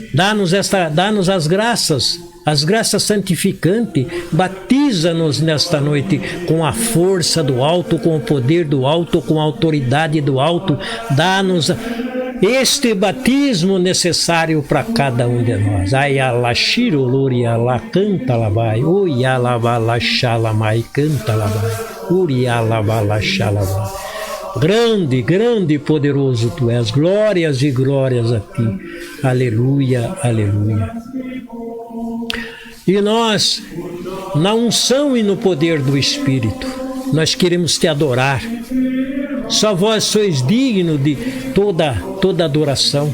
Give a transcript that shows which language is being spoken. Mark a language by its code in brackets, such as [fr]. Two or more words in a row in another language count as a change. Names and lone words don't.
[pt] Dá-nos as graças santificantes. Batiza-nos nesta noite com a força do alto, com o poder do alto, com a autoridade do alto. Dá-nos este batismo necessário para cada um de nós. Ayala shirolori ala canta labai, oyala bala shalamai canta labai, uriala bala shalamai. Grande, grande e poderoso tu és. Glórias e glórias a ti. Aleluia, aleluia. E nós, na unção e no poder do Espírito, nós queremos te adorar. Só vós sois digno de toda adoração.